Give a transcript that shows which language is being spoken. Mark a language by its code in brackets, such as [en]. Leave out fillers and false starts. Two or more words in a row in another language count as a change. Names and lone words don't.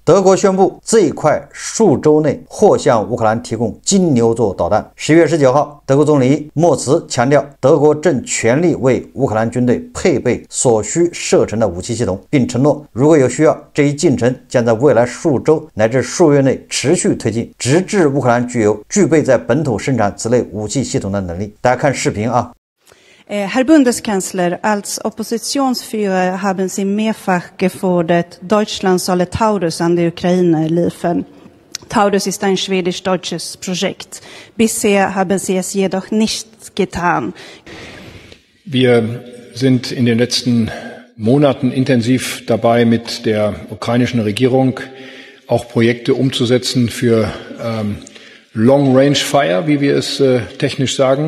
[zh] 德國宣布最快數周內或向烏克蘭提供金牛座導彈。11月19號，德國總理默茨強調，德國正全力為烏克蘭軍隊配備所需射程的武器系統，並承諾如果有需要，這一進程將在未來數周乃至數月內持續推進，直至烏克蘭具備在本土生產此類武器系統的能力。大家看視頻啊。 [de] Herr Bundeskanzler, als Oppositionsführer haben Sie mehrfach gefordert, Deutschland solle Taurus an die Ukraine liefern. Taurus ist ein schwedisch-deutsches Projekt. Bisher haben Sie es jedoch nicht getan. Wir sind in den letzten Monaten intensiv dabei, mit der ukrainischen Regierung auch Projekte umzusetzen für [en] Long-Range Fire, [de] wie wir es technisch sagen.